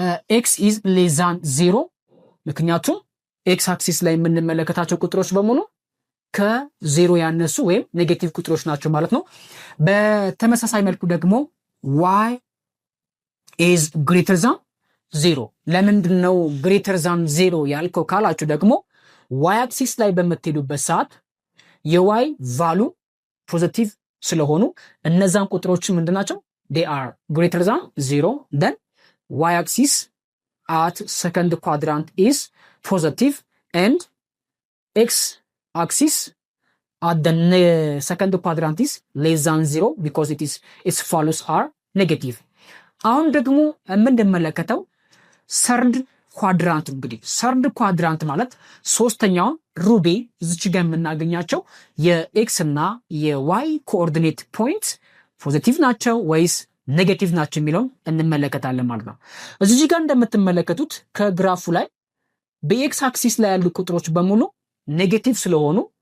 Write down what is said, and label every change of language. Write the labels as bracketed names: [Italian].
[English] ኤክስ ኢዝ ሌስ ዛን 0 [Amharic] ምክንያቱም ኤክስ አክሲስ ላይ የምንመለከታቸው ቁጥሮች በሙሉ ከዜሮ ያነሱ ወይም ኔጌቲቭ ቁጥሮች ናቸው ማለት ነው። በተመሳሳይ መልኩ ደግሞ [English] ዋይ ኢዝ ግሬተር ዛን 0 [Amharic] ለምንድን ነው [English] ግሬተር ዛን 0 [Amharic] ያልከው ካላችሁ ደግሞ ዋይ አክሲስ ላይ በምትሄዱበት ሰዓት የዋይ ቫሉ ፖዚቲቭ ስለሆኑ እነዛን ቁጥሮች ምንድናቸው? [English] they are greater than 0 then y axis at second quadrant is positive and x axis at the second quadrant is less than 0 because its values are negative. [Amharic] አሁን ደግሞ የምንመለከተው ሰርድ ኳድራንት እንግዲህ ሰርድ ኳድራንት ማለት ሶስተኛው ሩቤ እዚች ጋር የምናገኛቸው የኤክስ እና የዋይ ኮኦርዲኔት ፖይንት ፖዚቲቭ ናቸው ወይስ ኔጌቲቭ ናቸው የሚለውን እንመለከታለን ማለት ነው። እዚህ ጋር እንደምትመለከቱት ከግራፉ ላይ በኤክስ አክሲስ ላይ ያሉ ቁጥሮች በሙሉ ኔጌቲቭ ስለሆኑ